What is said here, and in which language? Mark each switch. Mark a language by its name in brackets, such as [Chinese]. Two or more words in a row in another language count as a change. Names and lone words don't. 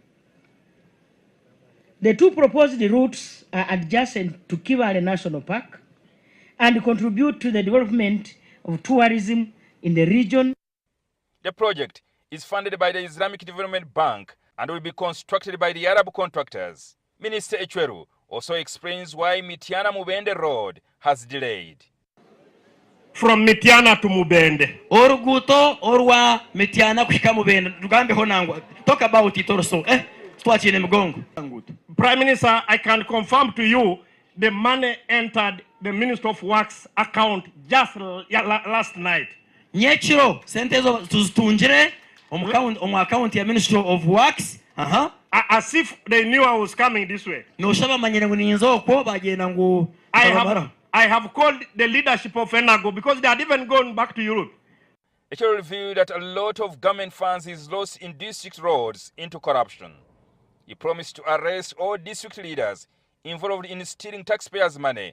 [English] The 2 proposed routes are adjacent to Kibale National Park and contribute to the development of tourism in the region. The project is funded by the Islamic Development Bank and will be constructed by the Arab contractors. Minister Echweru also explains why Mityana-Mubende Road has delayed. From Mityana to Mubende. [Nyankole] Oruguto orwa Mityana kushika Mubende. Tugambe honangwa. [English] Talk about it also. Prime Minister, I can confirm to you the money entered the Minister of Works account just last night. [Nyankole] Nyechiro sentezo tuzitungire [English] on account [Nyankole] ya Ministry of Works. [English] As if they knew I was coming this way. [Nyankole] No shaba manyene nguninzo ko bagenda ngu. [English] I have called the leadership of Enago because they had even gone back to Europe. It will reveal that a lot of government funds is lost in district roads into corruption. He promised to arrest all district leaders involved in stealing taxpayers' money.